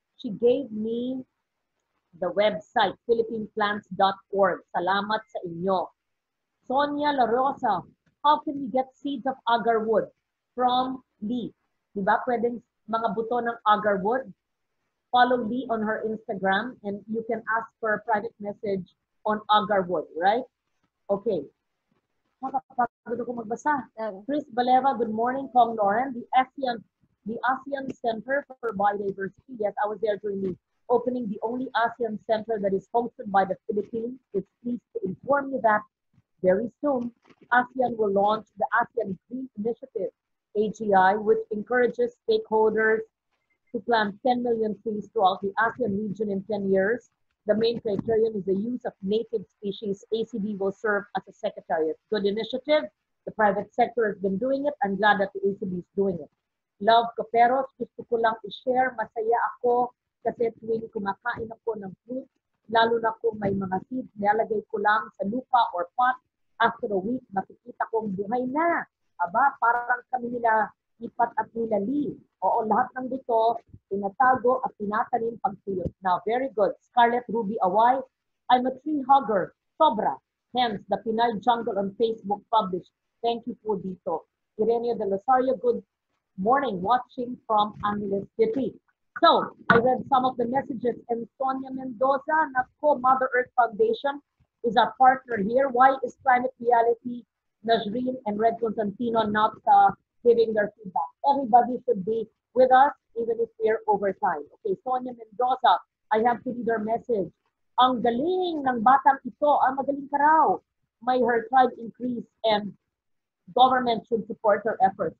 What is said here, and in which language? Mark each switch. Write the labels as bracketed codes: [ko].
[en] She gave me the website, philippineplants.org. Salamat sa inyo. Sonia La Rosa, how can we get seeds of agarwood from Lee? [tl] Diba pwedeng mga buto ng agarwood? [en] Follow Lee on her Instagram and you can ask for a private message on agarwood, right? Okay. [tl] Makapagod ako magbasa. Chris Baleva, good morning. [en] Kong Lauren, the ASEAN Center for Biodiversity. Yes, I was there during the opening. The only ASEAN Center that is hosted by the Philippines. It's pleased to inform you that very soon, ASEAN will launch the ASEAN Green Initiative, AGI, which encourages stakeholders to plant 10 million trees throughout the ASEAN region in 10 years. The main criterion is the use of native species. ACB will serve as a secretariat. Good initiative. The private sector has been doing it. I'm glad that the ACB is doing it. [tl] Love Coperos, gusto ko lang i-share. Masaya ako kasi tuwing kumakain ako ng fruit, lalo na kung may mga seeds, nilalagay ko lang sa lupa or pot. After a week, makikita kong buhay na. Aba, parang kami nila Ipat at nila Lee. Oo, lahat ng dito, tinatago at tinatanim pagtuyot. [en] Now, very good. Scarlett Ruby Away, I'm a tree hugger. Sobra. Hence, the Pinay Jungle on Facebook published. Thank you po dito. Ireneo de Rosario, good morning. Watching from Angeles City. So, I read some of the messages. And Sonia Mendoza, Nako, Mother Earth Foundation is our partner here. Why is Climate Reality, Najreen, and Red Constantino not giving their feedback? Everybody should be with us, even if we're over time. Okay, Sonia Mendoza, I have to read her message. [tl] Ang galing ng batang ito, magaling ka raw. [en] May her tribe increase and government should support her efforts.